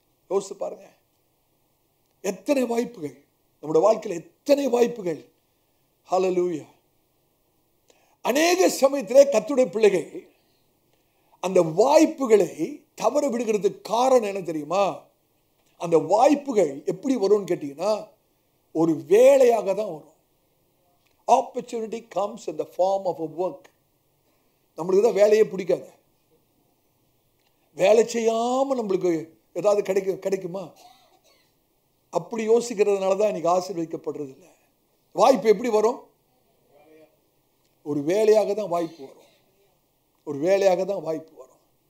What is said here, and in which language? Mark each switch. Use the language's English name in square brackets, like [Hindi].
[Tamil] யோசித்து பாருங்க, எத்தனை வாய்ப்புகள் நம்முடைய வாழ்க்கையில், எத்தனை வாய்ப்புகள். ஹல்லேலூயா. அநேக சமயத்திலே கர்த்தருடைய பிள்ளைகள் அந்த வாய்ப்புகளை தவற விடுகிறதுக்கு காரணம் என்ன தெரியுமா? அந்த வாய்ப்புகள் எப்படி வரும்னு கேட்டீங்கன்னா, ஒரு வேலையாக தான் வரும். [English] Opportunity comes in the form of a work. [Tamil] நம்மளுக்கு தான் வேலையே பிடிக்காது. வேலை செய்யாமல் நம்மளுக்கு ஏதாவது கிடைக்குமா? அப்படி யோசிக்கிறதுனால தான் இன்னைக்கு ஆசீர்வதிக்கப்படுறது இல்லை. வாய்ப்பு எப்படி வரும்? ஒரு வேலையாக தான் வாய்ப்பு வரும். ஒரு வேலையாக தான் வாய்ப்பு வரும்.